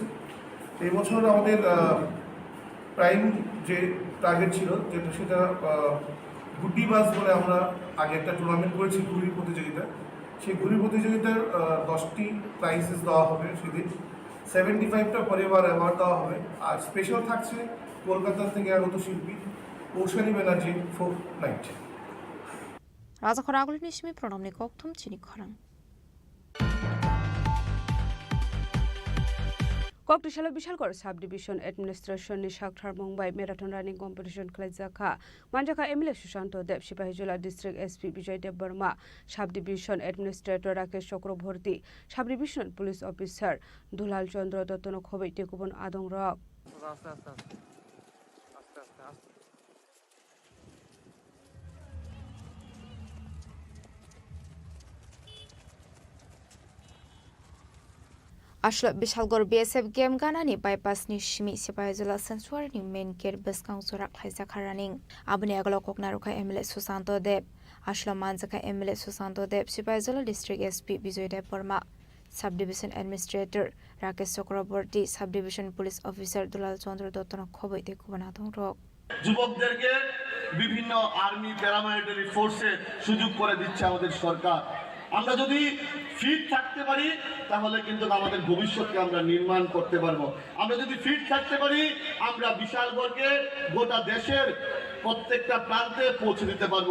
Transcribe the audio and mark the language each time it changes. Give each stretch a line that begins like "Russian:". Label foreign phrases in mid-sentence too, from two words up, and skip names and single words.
Bangla: এই বছর আমাদের প্রাইম যে টার্গেট ছিল যেটা সেটা গুড্ডি বাস বলে আমরা আগে একটা টুর্নামেন্ট করেছি ঘুড়ি প্রতিযোগিতা। সেই ঘুড়ি প্রতিযোগিতার 10টি প্রাইজেস দেওয়া হবে সেদিন। 75টা পরিবার অ্যাওয়ার্ড দেওয়া হবে। আর স্পেশাল থাকছে কলকাতা থেকে আগত শিল্পী কৌশালী ব্যানার্জি
English: folk night.
Kok Borok: Raza Koraguli Nishmi pronamni koktum chini khorang. কক্টশালা বিশালগড়
English: sub division administration
Kok Borok: নি সাকথার মুম্বাই
English: marathon running competition
Kok Borok: খেলাইজাখা মানজাখা এমএলএ সুশান্ত দেব সিপাহীজলা
English: district SP
Kok Borok: বিজয় দেব বর্মা
English: sub division administrator
Kok Borok: রাকেশ চক্রবর্তী
English: sub division police officer
Kok Borok: দুলাল চন্দ্র দত্তন খবৈ টেকুবন আদং রক Ashla Bishalgor BSF game ganani bypass ni shimi Sipahijala sanctuary ni main gate beskang surak khaisa kharaning abni aglo koknaruka MLA Susanto Deb Ashla Manjaka MLA Susanto Deb Sipahijala
English: district SP
Kok Borok: Bijoy Deb Burma
English: Subdivision Administrator
Kok Borok: Rakesh Chakraborty
English: Subdivision Police Officer
Kok Borok: Dulal Chandra Dotton khoboi de kubanatong rok
Bangla: যুবকদেরকে বিভিন্ন
English: army paramilitary forces
Bangla: সুযোগ করে দিচ্ছে আমাদের সরকার। আমরা যদি ফিট থাকতে পারি তাহলে কিন্তু আমাদের ভবিষ্যৎকে আমরা নির্মাণ করতে পারবো। আমরা যদি ফিট থাকতে পারি আমরা বিশালগড়কে গোটা দেশের প্রত্যেকটা প্রান্তে পৌঁছে দিতে পারবো।